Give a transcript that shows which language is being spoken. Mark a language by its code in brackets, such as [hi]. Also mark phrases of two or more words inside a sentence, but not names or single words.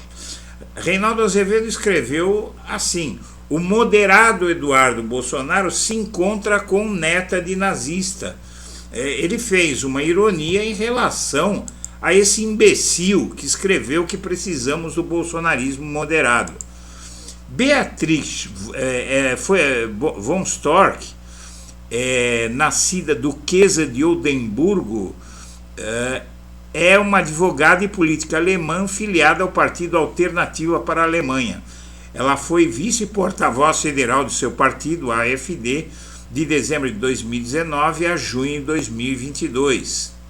[pt] Reinaldo Azevedo escreveu assim: o moderado Eduardo Bolsonaro se encontra com neta de nazista. Ele fez uma ironia em relação a esse imbecil que escreveu que precisamos do bolsonarismo moderado. Beatrix von Storch, nascida duquesa de Oldenburgo, é uma advogada e política alemã filiada ao Partido Alternativa para a Alemanha. Ela foi vice-porta-voz federal do seu partido, a AfD, de dezembro de 2019 a junho de 2022.